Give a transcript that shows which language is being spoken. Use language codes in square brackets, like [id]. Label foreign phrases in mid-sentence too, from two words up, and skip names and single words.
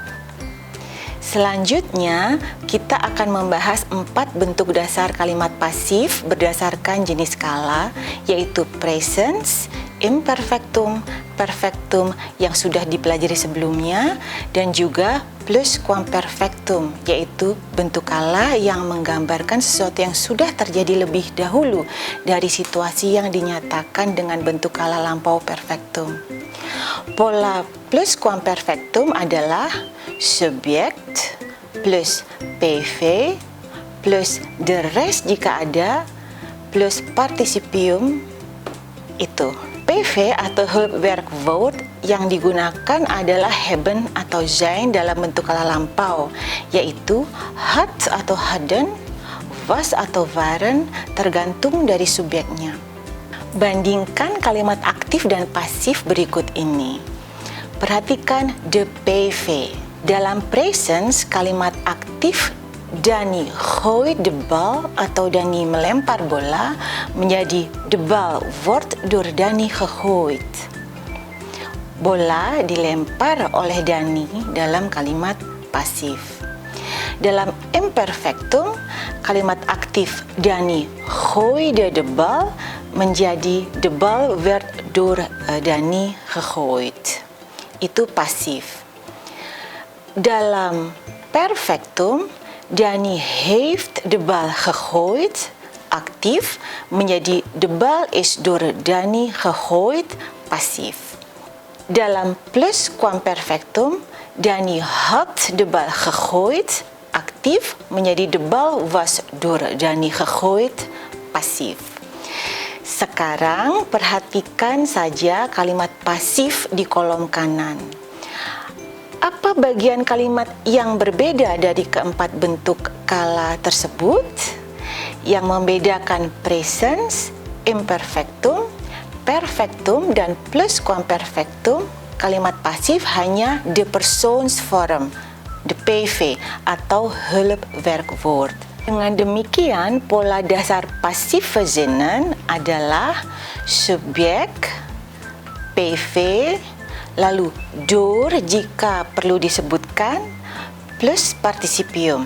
[id] Selanjutnya, kita akan membahas 4 bentuk dasar kalimat pasif berdasarkan jenis skala, yaitu presence, imperfectum, perfectum yang sudah dipelajari sebelumnya, dan juga plusquamperfectum, yaitu bentuk kala yang menggambarkan sesuatu yang sudah terjadi lebih dahulu dari situasi yang dinyatakan dengan bentuk kala lampau perfectum. Pola plusquamperfectum adalah subjekt plus PV plus [en] the rest [id] jika ada plus participium itu. PV atau Hulpwerkwoord yang digunakan adalah hebben atau zijn dalam bentuk kala lampau, yaitu had atau hadden, was atau waren tergantung dari subjeknya. Bandingkan kalimat aktif dan pasif berikut ini. Perhatikan the PV. Dalam presence, kalimat aktif [nl] Dani gooit de bal [id] atau Dani melempar bola menjadi [nl] de bal wordt door Dani gegooid. [id] Bola dilempar oleh Dani dalam kalimat pasif. Dalam imperfectum, kalimat aktif [nl] Dani gooide de bal [id] menjadi [nl] de bal werd door Dani gegooid. [id] Itu pasif. Dalam perfectum, [nl] Dani heeft de bal gegooid, [id] aktif, menjadi [nl] de bal is door Dani gegooid, [id] pasif. Dalam plusquamperfectum, [nl] Dani had de bal gegooid, [id] aktif, menjadi [nl] de bal was door Dani gegooid, [id] pasif. Sekarang perhatikan saja kalimat pasif di kolom kanan. Apa bagian kalimat yang berbeda dari keempat bentuk kala tersebut? Yang membedakan presence, imperfectum, perfectum, dan plusquamperfectum, kalimat pasif hanya [nl] de persoonsvorm, de PV [id] atau Hulpwerkwoord. Dengan demikian, pola dasar passivverzinnen adalah subjek, PV, lalu door jika perlu disebutkan, plus participium.